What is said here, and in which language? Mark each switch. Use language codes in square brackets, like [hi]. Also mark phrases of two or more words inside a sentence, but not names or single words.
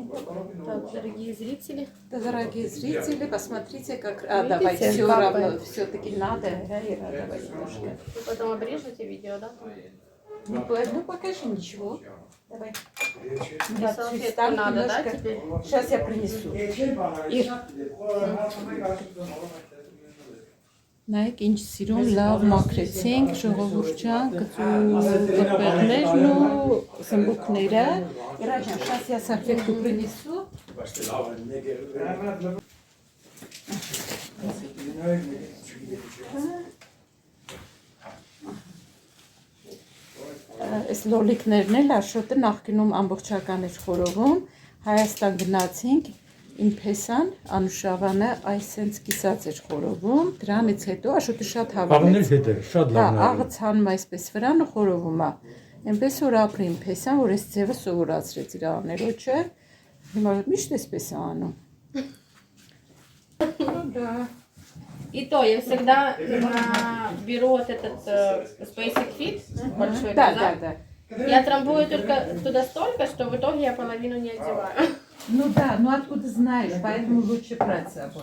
[ru] Так, дорогие зрители. Дорогие зрители, посмотрите, как... Видите, давай, все капает. равно, все-таки надо. Давай немножко. Вы потом обрежете видео, да? Ну, покажи ничего. Давай. И салфетку надо, да, теперь? Сейчас я принесу. [hy] Նայեք ինչ սիրուն լավ մաքրեցինք ժողովուրդյան կծու կրպեղներն ու սմբուկները։ Իրանյան, [ru] сейчас я салфетку принесу. [hy] Այս լոլիկներն էլ Աշոտը նախկինում ամբողջական էր խորովում, Հայաստան գնացինք, Իմ փեսան Անուշավանը այսենց կիսած էր խորովում, դրանից հետո Աշոտը շատ հավելեց։ Աղներ հետ է, շատ լավն է։ Աղը ցանում այսպես վրան ու խորովում է։ Այնպես որ ապրի իմ փեսան, որ այս ձևը սովորացրեց իր աներոջը, հիմա միշտ այսպես է անում։ [ru] И то я всегда беру вот этот Basic Fit большой казак. Да. Я трамбую только туда столько, что в итоге я половину не одеваю. Ну да, ну откуда знаешь, поэтому лучше брать с собой.